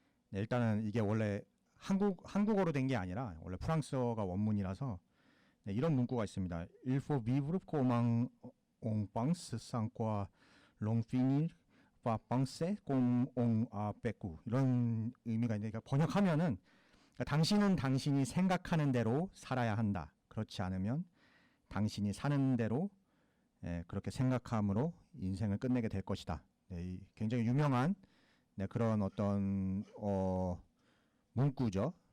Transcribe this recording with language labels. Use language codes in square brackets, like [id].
[ko] 네, 일단은 이게 원래 한국어로 된 게 아니라 원래 프랑스어가 원문이라서 네, 이런 문구가 있습니다. [fr] Il faut vivre comme on pense sans quoi l'on finit par penser comme on a vécu. [ko] 이런 의미가 있는데, 그러니까 번역하면은 당신은 당신이 생각하는 대로 살아야 한다. 그렇지 않으면 당신이 사는 대로 그렇게 생각함으로 인생을 끝내게 될 것이다. 네, 굉장히 유명한 그런 어떤 문구죠.